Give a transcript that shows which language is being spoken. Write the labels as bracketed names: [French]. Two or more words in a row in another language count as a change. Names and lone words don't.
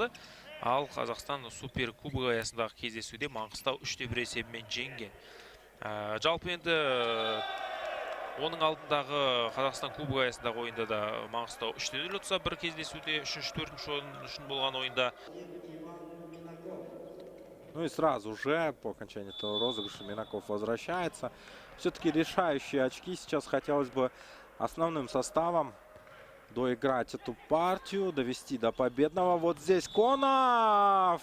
[Kazakh] Ал Қазақстан супер кубогы аясындағы кездесуде Маңғыстау 3-1 есебімен жеңген. Жалпы енді оның алдындағы Қазақстан кубогы аясындағы ойында да Маңғыстау 3-0 ұтса, бір кездесуде 3-4 орын үшін болған ойында. [Russian] Ну и сразу же по окончании этого розыгрыша Минаков возвращается. Все-таки решающие очки. Сейчас хотелось бы основным составом доиграть эту партию, довести до победного. Вот здесь Конов.